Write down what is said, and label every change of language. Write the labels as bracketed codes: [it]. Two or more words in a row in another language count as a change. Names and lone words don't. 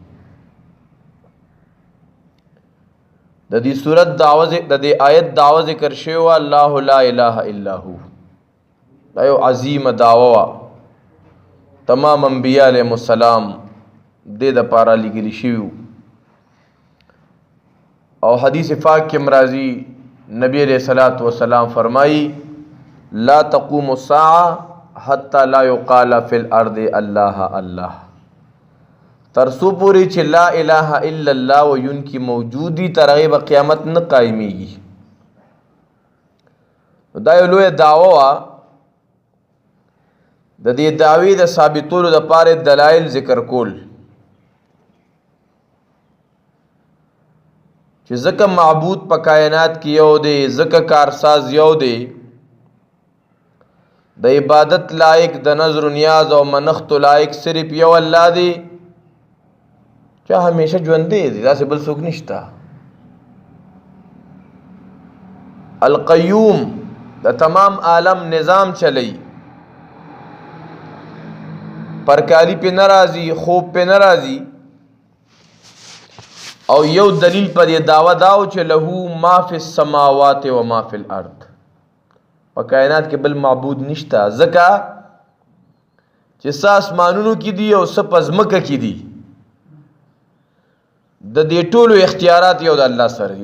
[ps] د دې صورت د دې آیت دعوه ذکر شوی [ar] الله لا اله الا هو. [ps] دا یو عظیم دعوه تمام انبیاء [ar] علیهم السلام [ps] د پاره لګلی شوی او حدیث پاک کې مرضی نبی [ar] علیہ الصلوۃ والسلام [ps] فرمائی [ar] لا تقوم الساعة حتى لا يقال في الارض الله الله. [ps] ترسو پوری چې [ar] لا اله الا الله [ps] وین کی موجودی ترغیب قیامت نه قائمیږي. دا یو لوی دعوه د دې دعوی د ثابتولو د پاره دلایل ذکر کول چې ځکه معبود په کائنات کې یو دی، ځکه کارساز یو دی، د عبادت لائق د نظر و نیاز او منخت لائق صرف یو الله دی چې همیشه ژوند دی، داسې بل څوک نشته. القیوم د تمام عالم نظام چلی، پرکالی پہ ناراضی، خوب پہ ناراضی. او یو دلیل پر یہ دعویٰ داو چې [ar] له ما فی السماوات و ما فی الارض، [ps] په کائنات کې بل معبود نشته، ځکه چې څه اسمانونو کې دي او څه په ځمکه کې دي، د دې ټولو اختیارات یو د الله سره دي.